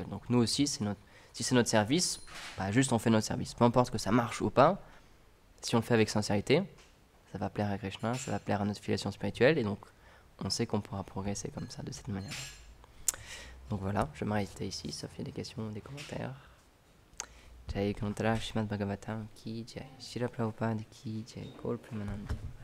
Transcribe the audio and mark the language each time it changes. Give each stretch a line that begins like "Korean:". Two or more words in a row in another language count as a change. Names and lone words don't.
French: Donc nous aussi, si c'est notre service, bah, juste on fait notre service. Peu importe que ça marche ou pas, si on le fait avec sincérité, ça va plaire à Krishna, ça va plaire à notre filiation spirituelle, et donc on sait qu'on pourra progresser comme ça, de cette manière. Donc voilà, je m'arrête ici, sauf il y a des questions ou des commentaires.
Hindi: जय कान्त्र श्रीमद् भागवतम् की जय, शिला प्रभुपाद की जय, गौर प्रेमानन्द.